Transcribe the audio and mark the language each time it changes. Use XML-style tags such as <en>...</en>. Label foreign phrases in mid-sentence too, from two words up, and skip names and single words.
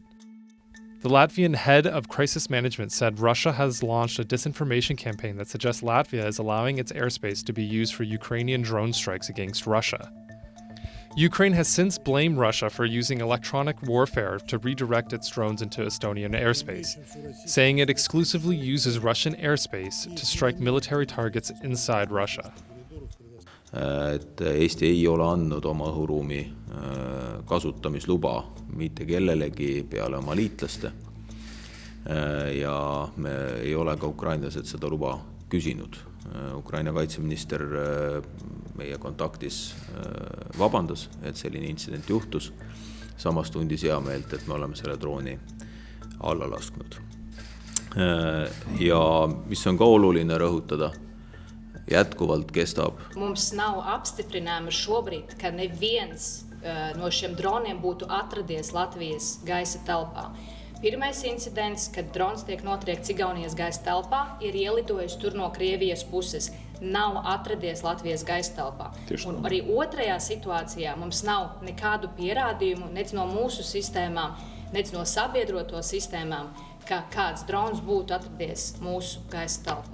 <en>The Latvian head of crisis management said Russia has launched a disinformation campaign that suggests Latvia is allowing its airspace to be used for Ukrainian drone strikes against Russia. Ukraine has since blamed Russia for using electronic warfare to redirect its drones into Estonian airspace, saying it exclusively uses Russian airspace to strike military targets inside Russia.</en> <et>Et Eesti ei ole andnud oma õhuruumi kasutamisluba mitte kellelegi peale oma liitlaste ja me ei ole ka ukrainlased seda luba küsinud. Ukraina kaitseminister meie kontaktis vabandas, et selline intsident juhtus. Samas tundis hea meelt, et me oleme selle drooni alla lasknud. Ja mis on ka oluline rõhutada, jätkuvalt kestab.</et> <lv>Mums nav apstiprinājuma šobrīd, ka neviens no šiem droniem būtu atradies Latvijas gaisa telpā. Pirmais incidents, kad drons tiek notriekts Igaunijas gaisa telpā, ir ielidojis tur no Krievijas puses. Nav atradies Latvijas gaisa telpā. Un arī otrajā situācijā mums nav nekādu pierādījumu, nec no mūsu sistēmām, nec no sabiedroto sistēmām, ka kāds drons būtu atradies mūsu gaisa telpā.</lv>